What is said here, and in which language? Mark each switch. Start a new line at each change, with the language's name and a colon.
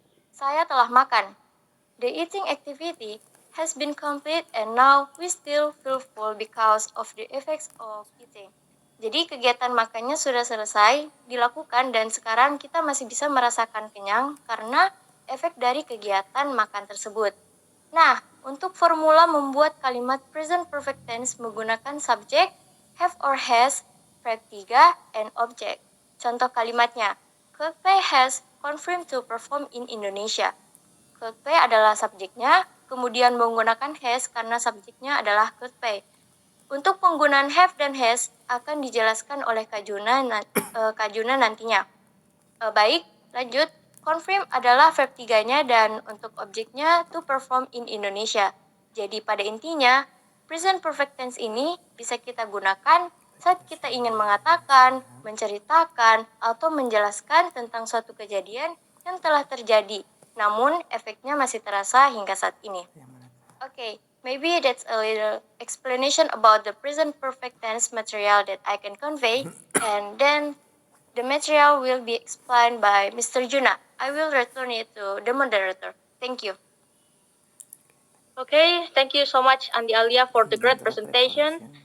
Indonesian: Saya telah makan.
English: The eating activity has been complete and now we still feel full because of the effects of eating.
Indonesian: Jadi kegiatan makannya sudah selesai dilakukan dan sekarang kita masih bisa merasakan kenyang karena efek dari kegiatan makan tersebut. Nah, untuk formula membuat kalimat present perfect tense menggunakan subjek,
English: have or has, verb 3, and object.
Indonesian: Contoh kalimatnya,
English: Coldplay has confirmed to perform in Indonesia.
Indonesian: Coldplay adalah subjeknya, kemudian menggunakan has karena subjeknya adalah Coldplay. Untuk penggunaan have dan has akan dijelaskan oleh Kak Juna nantinya. Baik, lanjut. Confirm adalah verb 3-nya dan untuk objeknya
English: to perform in Indonesia.
Indonesian: Jadi pada intinya, present perfect tense ini bisa kita gunakan saat kita ingin mengatakan, menceritakan, atau menjelaskan tentang suatu kejadian yang telah terjadi. Namun, efeknya masih terasa hingga saat ini.
English: Okay, maybe that's a little explanation about the present perfect tense material that I can convey. And then, the material will be explained by Mr. Juna. I will return it to the moderator. Thank you. Okay, thank you so much Andi Alia for the great presentation.